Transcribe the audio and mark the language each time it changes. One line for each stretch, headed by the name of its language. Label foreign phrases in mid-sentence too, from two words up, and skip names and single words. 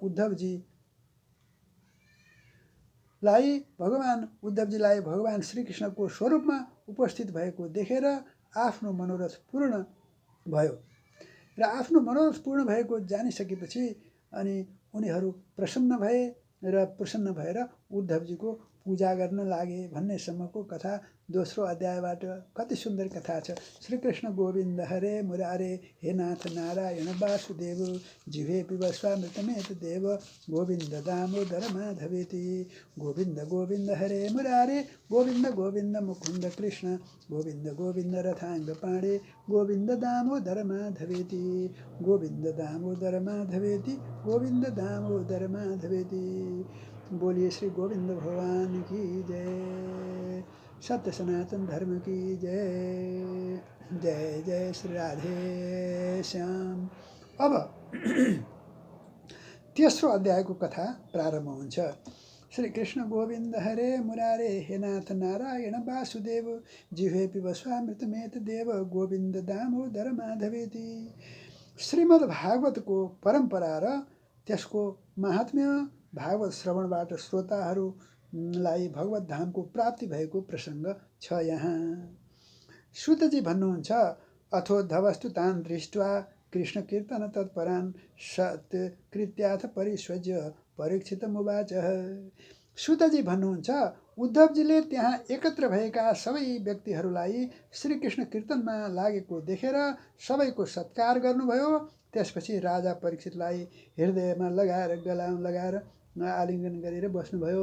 Nepali: उद्धवजीलाई भगवान श्रीकृष्णको स्वरूपमा उपस्थित भएको देखेर आफ्नो मनोरथ पूर्ण भयो र आफ्नो मनोरथ पूर्ण भएको जानिसकेपछि अनि उनीहरू प्रसन्न भए र प्रसन्न भएर उद्धवजीको पूजा गर्न लागे भन्नेसम्मको कथा दोस्रो अध्यायबाट। कति सुन्दर कथा छ।
Sanskrit: श्रीकृष्ण गोविन्द हरे मुरारे हे नाथ नारायण वासुदेव जिह्वे पिब स्वामृतमेत देव गोविन्द दामोदर माधवेति। गोविन्द गोविन्द हरे मुरारे गोविन्द गोविन्द मुकुन्द कृष्ण गोविन्द गोविन्द रथाङ्ग पाणे गोविन्द दामोदर माधवेति। गोविन्द दामोदर माधवेति गोविन्द दामोदर माधवेति।
Hindi: बोलिए श्री गोविन्द भगवान की जय। सत्य सनातन धर्म की जय। जय जय श्री राधे श्याम।
Nepali: अब तेस्रो अध्यायको कथा प्रारम्भ हुन्छ।
Sanskrit: श्री कृष्ण गोविन्द हरे मुरारे हे नाथ नारायण वासुदेव जिह्वे पिब स्वामृतमेत देव गोविन्द दामोदर माधवेति।
Nepali: श्रीमद् भागवतको परम्परा र त्यसको महात्म्य भागवत श्रवणबाट श्रोताहरू लाई भगवत धामको प्राप्ति भएको प्रसङ्ग छ यहाँ। सुतजी भन्नुहुन्छ
Sanskrit: अथोद्धवस्तु तान् दृष्ट्वा कृष्ण कीर्तन तत्परान् सत्कृत्याथ परिस्वज्य परीक्षितमुवाच।
Nepali: सुतजी भन्नुहुन्छ उद्धवजीले त्यहाँ एकत्र भएका सबै व्यक्तिहरूलाई श्रीकृष्ण कीर्तनमा लागेको देखेर सबैको सत्कार गर्नुभयो। त्यसपछि राजा परीक्षितलाई हृदयमा लगाएर गलाम लगाएर आलिङ्गन गरेर बस्नुभयो।